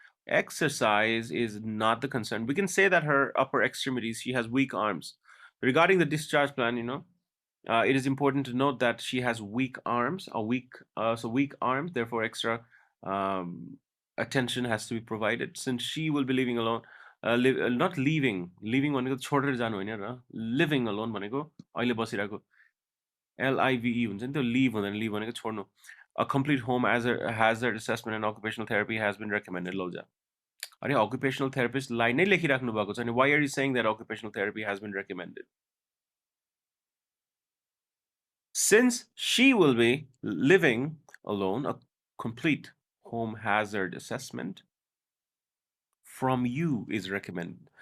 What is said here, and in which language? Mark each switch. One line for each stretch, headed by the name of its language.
English: Exercise is not the concern. We can say that her upper extremities, she has weak arms. Regarding the discharge plan, it is important to note that she has weak arms, so weak arms, therefore extra attention has to be provided since she will be living alone.
Nepali: Not living भनेको छोडेर जानु होइन र, living alone भनेको अहिले बसिरहेको LIVE हुन्छ नि, त्यो leave हुँदैन, leave भनेको छोड्नु.
English: A complete home hazard assessment and occupational therapy has been recommended.
Nepali: लौजा अरे
English: occupational therapist
Nepali: लाई नै लेखिराख्नु भएको छ नि,
English: why are you saying that occupational therapy has been recommended? Since she will be living alone, a complete home hazard assessment from you is recommended.